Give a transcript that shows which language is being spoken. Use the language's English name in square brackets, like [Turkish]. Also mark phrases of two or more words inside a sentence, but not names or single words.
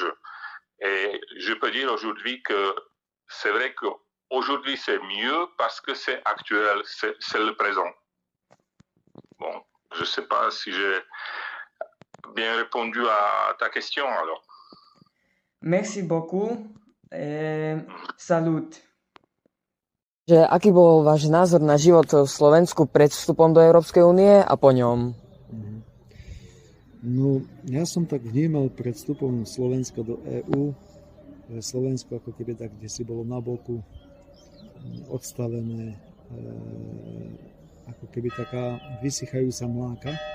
[French] Et je peux dire aujourd'hui que c'est vrai qu'aujourd'hui c'est mieux parce que c'est actuel, c'est le présent. Bon, je ne sais pas si j'ai bien répondu à ta question alors. Merci beaucoup. Salut. [Slovak] Že aký bol váš názor na život v Slovensku pred vstupom do Európskej únie a po ňom? No, ja som tak vnímal pred vstupom Slovenska do EÚ, že Slovensko ako keby tak, kde si bolo na boku odstavené, ako keby taká vysychajúca mláka.